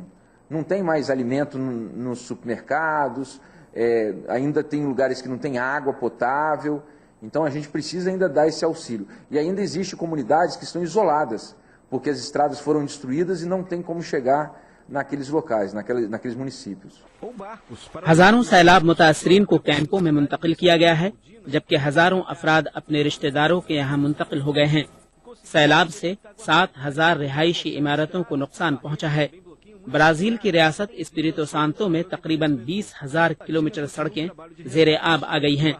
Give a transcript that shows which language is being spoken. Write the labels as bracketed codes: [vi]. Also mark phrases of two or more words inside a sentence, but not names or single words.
[pt] Não tem mais alimento nos supermercados, ainda tem lugares que não tem água potável, então a gente precisa ainda dar esse auxílio. E ainda existem comunidades que estão isoladas, porque as estradas foram destruídas e não tem como chegar naqueles locais, naqueles municípios. [ur] ہزاروں سیلاب متاثرین کو کیمپوں میں منتقل کیا گیا ہے، جبکہ ہزاروں افراد اپنے رشتہ داروں کے یہاں منتقل ہو گئے ہیں. سیلاب سے 7,000 رہائشی عمارتوں کو نقصان پہنچا ہے. برازیل کی ریاست ایسپیریتو سانتو میں تقریباً 20,000 کلومیٹر سڑکیں زیر آب آ گئی ہیں.